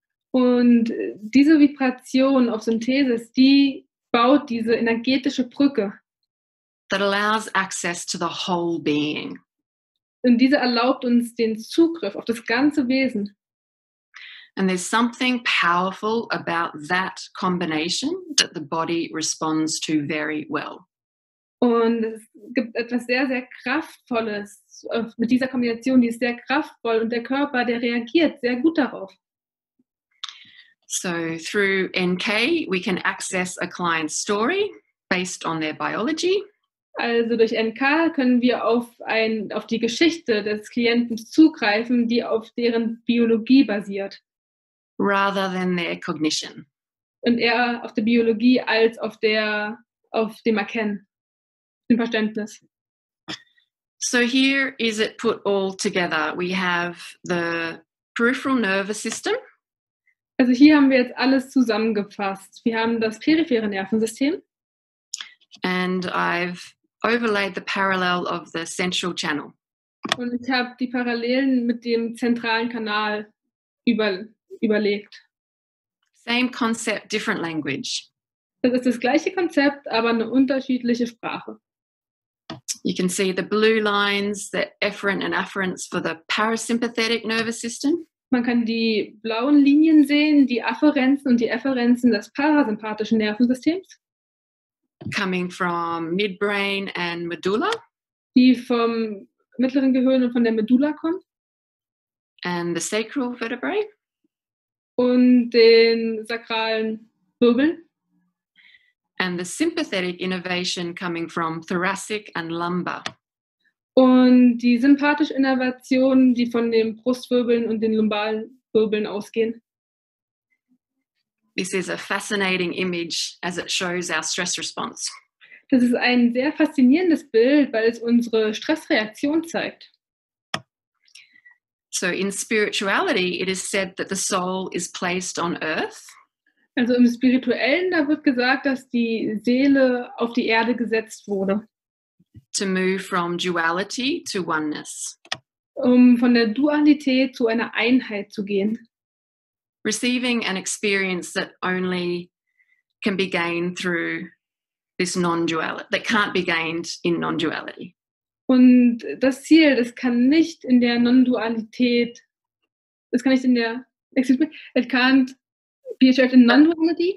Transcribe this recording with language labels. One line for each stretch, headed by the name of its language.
German: Und diese Vibration auf Synthesis, die baut diese energetische Brücke.
English: that allows access to the whole being.
German: Und diese erlaubt uns den Zugriff auf das ganze Wesen.
English: And there's something powerful about that combination that the body responds to very well.
German: Und es gibt etwas sehr, sehr Kraftvolles mit dieser Kombination, die ist sehr kraftvoll und der Körper, der reagiert sehr gut darauf.
English: So through NK, we can access a client's story based on their biology.
German: Also durch NK können wir auf die Geschichte des Klienten zugreifen, die auf deren Biologie basiert.
English: Rather than their cognition.
German: Und eher auf der Biologie als auf dem Erkennen, dem Verständnis.
English: So here is it put all together. We have the peripheral nervous system.
German: Also hier haben wir jetzt alles zusammengefasst. Wir haben das periphere Nervensystem.
English: And I've overlaid the parallel of the central channel.
German: Und ich habe die Parallelen mit dem zentralen Kanal überlegt.
English: Same concept, different language.
German: Das ist das gleiche Konzept, aber eine unterschiedliche Sprache.
English: You can see the blue lines, the efferent and afferents for the parasympathetic nervous system.
German: Man kann die blauen Linien sehen, die Afferenzen und die Efferenzen des parasympathischen Nervensystems,
English: Coming from midbrain and medulla.
German: die vom mittleren Gehirn und von der Medulla kommen.
English: And the sacral vertebrae.
German: und den sakralen Wirbeln.
English: And the sympathetic innervation coming from thoracic and lumbar.
German: Und die sympathische Innervation, die von den Brustwirbeln und den lumbalen Wirbeln ausgehen.
English: This is a fascinating image as it shows our stress response.
German: Das ist ein sehr faszinierendes Bild, weil es unsere Stressreaktion zeigt.
English: So in spirituality, it is said that the soul is placed on earth.
German: Also im Spirituellen, da wird gesagt, dass die Seele auf die Erde gesetzt wurde.
English: To move from duality to oneness.
German: Um von der Dualität zu einer Einheit zu gehen.
English: Receiving an experience that only can be gained through this non-duality, that can't be gained in non-duality.
German: Und das Ziel, das kann nicht in der Non-Dualität, das kann nicht in der,
English: excuse me, it can't be achieved in non-duality.